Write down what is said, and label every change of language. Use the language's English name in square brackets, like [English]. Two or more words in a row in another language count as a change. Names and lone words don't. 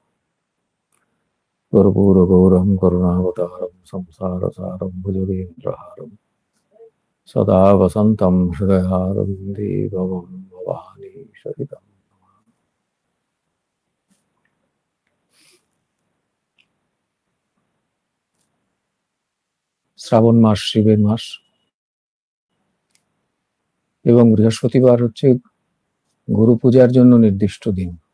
[Sanskrit] Gurupura Gauram Karunavataram Samsara Saram Bhujagendraharam Sada Vasantam Hridayaram Devavam Bhavani সহিতম। [Bangla] শ্রাবণ মাস শিবের মাস, এবং বৃহস্পতিবার হচ্ছে গুরু পূজার জন্য নির্দিষ্ট দিন।